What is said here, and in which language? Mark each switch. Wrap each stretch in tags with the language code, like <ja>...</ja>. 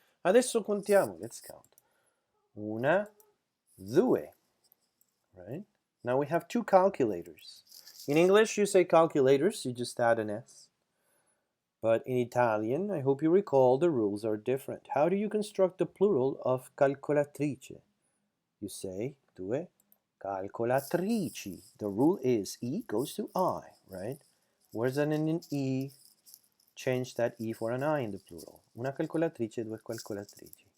<it>Adesso contiamo,</it> <en>let's count.</en> <it>Una, due,</it> <en>right? Now we have two calculators. In English, you say calculators, you just add an S. But in Italian, I hope you recall, the rules are different. How do you construct the plural of calcolatrice? You say</en> <it>due calcolatrici.</it> <en>The rule is E goes to I, right? Where's an E? Change that E for an I in the plural.</en> <it>Una calcolatrice, due calcolatrici.</it>